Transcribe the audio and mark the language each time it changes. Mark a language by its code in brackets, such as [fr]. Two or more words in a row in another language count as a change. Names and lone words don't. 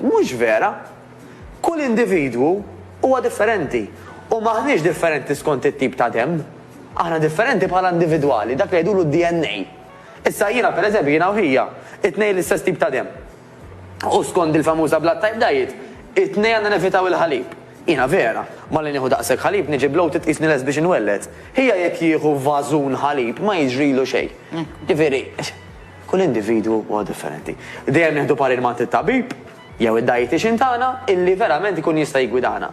[mt] Mhux vera. Kull individwu huwa differenti. U maħniex differenti skont it-tip ta' demm. Aħna differenti bħala individwali, dak li jgħidulu DNA. Issa jiena pereżempju jiena u hija, it-tnejn l-istess tip ta' demm. U skont il-famuża [en] blood type diet, [mt] it-tnejn għandna nevitaw il-ħalib. Jiena vera, ma li nieħu daqshekk ħalib niġi bloated tqisni les biex inwellet. Hija jekk jieħu vażun ħalib ma jiġrilu xejn. Ġifieri, kull individwu huwa differenti. Dejjem nieħdu parir ma' tabib jew id-dietitian tagħna illi verament ikun jista' jgwidana.